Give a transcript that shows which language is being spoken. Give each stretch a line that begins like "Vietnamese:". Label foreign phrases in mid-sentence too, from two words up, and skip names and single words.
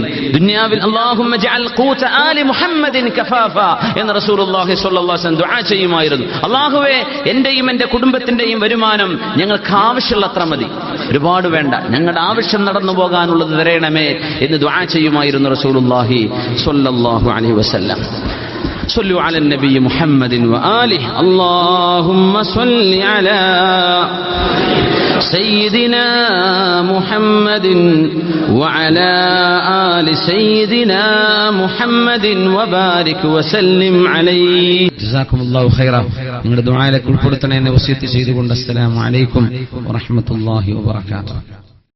Malayalam: ദുനിയാവിൽ
Arabic: اللهم اجعل قوت آل محمد كفافا
Malayalam: എന്ന്
Arabic: رسول الله صلى الله عليه وسلم
Malayalam: ദുആ ചെയ്യുമായിരുന്നു. അല്ലാഹുവേ, എന്റെയും എന്റെ കുടുംബത്തിന്റെയും വരുമാനം ഞങ്ങൾക്ക് ആവശ്യമുള്ളത്ര മതി, ഒരുപാട് വേണ്ട, ഞങ്ങളുടെ ആവശ്യം നടന്നു പോകാനുള്ളത് തരണമേ എന്ന് ദുആ ചെയ്യുമായിരുന്നു
Arabic: رسول الله صلى الله عليه وسلم. صلوا على النبي محمد وآله. اللهم صل على سيدنا محمد وعلى آل سيدنا محمد وبارك وسلم عليه. جزاكم الله خيرا.
Malayalam: നിങ്ങളുടെ ദുആയിലേക്ക് ഉൾപ്പെടുത്തണേ എന്ന് വസിയത്ത് ചെയ്തുകൊണ്ട്
Arabic: السلام عليكم ورحمة الله وبركاته.